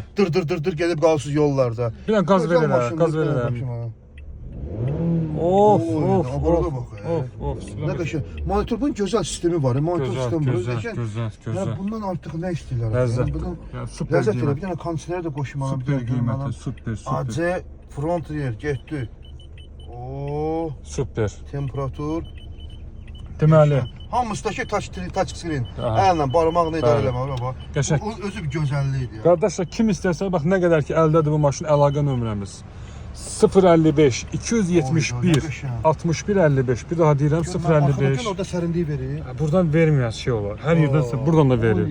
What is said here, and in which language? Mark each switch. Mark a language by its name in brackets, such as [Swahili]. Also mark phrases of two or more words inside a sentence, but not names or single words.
[Azerbaijani] Dır gedib qalırsınız yollarda. Bir dənə qaz verirəm. Of. Nə qəşəng. Monitorun gözəl sistemi var. Monitor sistemi gözəl. Bundan artıq nə istəyirlər? Ləzzət elə. Bir dənə kondisioner də qoşmalı. Super qiyməti, super. [English] AC front rear [Azerbaijani] getdi. Super. Temperatur. Deməli. Hamısındakı [English] touch screen. [Azerbaijani] Əllə barmaqla idarə eləmə. Qəşəng. Özü bir gözəllikdir. Qardaşlar, kim istərsə, bax nə qədər ki əldədir bu maşın əlaqə nömrəmiz. 055 271 61 55. Bir daha deyirəm 055. Orada sərinliyi verir. Buradan verməyən şey olar. Hər yerdən buradan da verir.